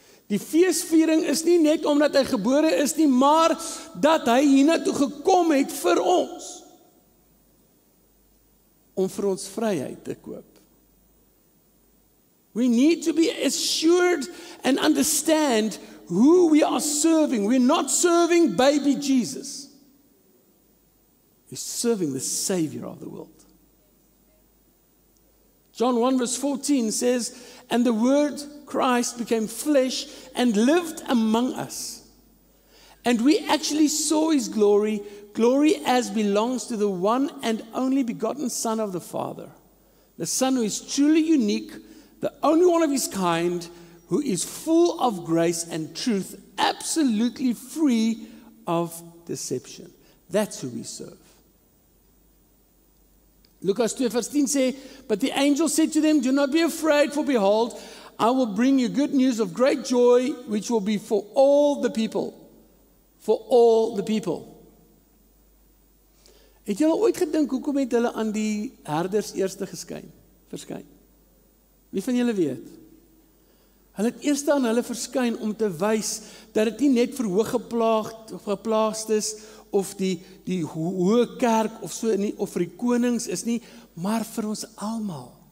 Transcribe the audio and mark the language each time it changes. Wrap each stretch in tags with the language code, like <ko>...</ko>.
<af>Die feesviering is nie net omdat hy gebore is nie, maar dat hy hiernatoe gekom het vir ons. Om vir ons vryheid te koop.</af> <en>We need to be assured and understand who we are serving. We're not serving baby Jesus. We're serving the Savior of the world. John 1 verse 14 says, and the Word Christ became flesh and lived among us. And we actually saw his glory, glory as belongs to the one and only begotten Son of the Father. The Son who is truly unique, the only one of his kind, who is full of grace and truth, absolutely free of deception. That's who we serve. Lucas 2 verse 10 say, but the angel said to them, do not be afraid, for behold, I will bring you good news of great joy, which will be for all the people. For all the people.</en> <af>Het julle ooit gedink, hoekom het hulle aan die herders eerste verskyn? Wie van julle weet? Hulle het eerst aan hulle verskyn om te wys dat dit nie net vir hooggeplaagd is, of die hoë kerk, of so nie, of vir die konings is nie, maar vir ons almal.</af>